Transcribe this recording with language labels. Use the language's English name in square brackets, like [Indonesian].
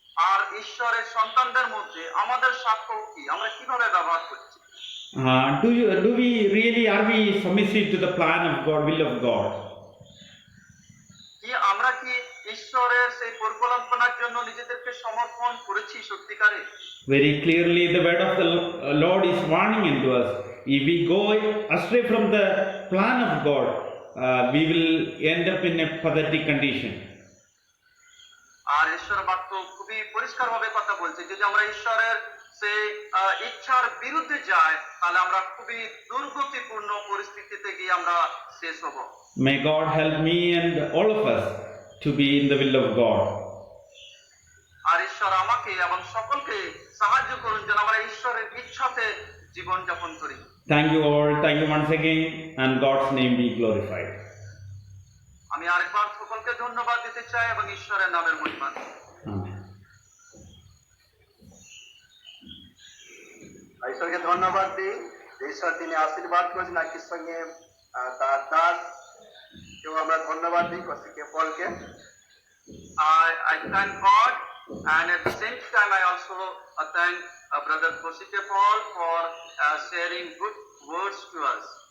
[Bangla] আর ঈশ্বরের সন্তানদের মধ্যে আমাদের সাক্ষ্য কি? আমরা কিভাবে ব্যবহার করছি? [English] Do we really, are we submissive to the plan of God, will of God? [Bangla] কি আমরা কি ঈশ্বরের সেই পরিকল্পনার জন্য নিজেদেরকে সমর্পণ করেছি সত্যিকারে? [English] Very clearly, the word of the Lord is warning into us. If we go astray from the plan of God, we will end up in a pathetic condition. [Bangla] আর ঈশ্বর বাক্য খুবই পরিষ্কারভাবে কথা বলছে যে যদি আমরা ঈশ্বরের সেই ইচ্ছার বিরুদ্ধে যাই তাহলে আমরা খুবই দুর্গতিপূর্ণ পরিস্থিতিতে গিয়ে আমরা শেষ হব। [English] May God help me and all of us to be in the will of God. [Bangla] আর ঈশ্বর আমাকে এবং সকলকে সাহায্য করুন যেন আমরা ঈশ্বরের ইচ্ছাতে জীবন যাপন করি। [English] Thank you all. Thank you once again, and God's name be glorified. [Bangla] আমি আরেকবার সকলকে ধন্যবাদ দিতে চাই এবং ঈশ্বরের নামের মহিমা দিই। [English] Amen. [Bangla] ঈশ্বরকে ধন্যবাদ দিই যে ঈশ্বর তিনি আশীর্বাদ করেছেন একই সঙ্গে তার দাস কেউ আমরা ধন্যবাদ দিই কৌশিকে পলকে। [English] I thank God and at the same time I also thank Brother Kosike Paul for sharing good words to us.